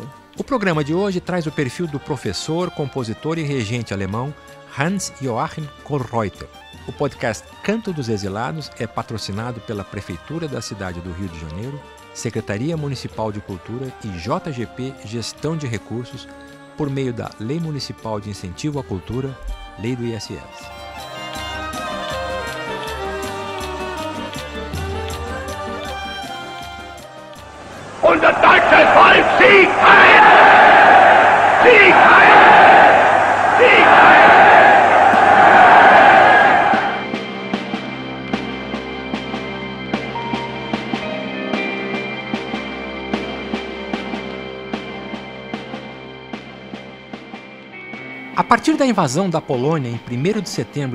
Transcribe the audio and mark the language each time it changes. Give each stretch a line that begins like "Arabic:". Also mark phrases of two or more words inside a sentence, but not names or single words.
Portuguese: O programa de hoje traz o perfil do professor, compositor e regente alemão Hans-Joachim Kollreuter. O podcast Canto dos Exilados é patrocinado pela Prefeitura da cidade do Rio de Janeiro, Secretaria Municipal de Cultura e JGP Gestão de Recursos por meio da Lei Municipal de Incentivo à Cultura, Lei do ISS.
German: Unser deutsches Volk Sieg heil! Sieg heil! Sieg heil!
Portuguese: A partir da invasão da Polônia em 1º de setembro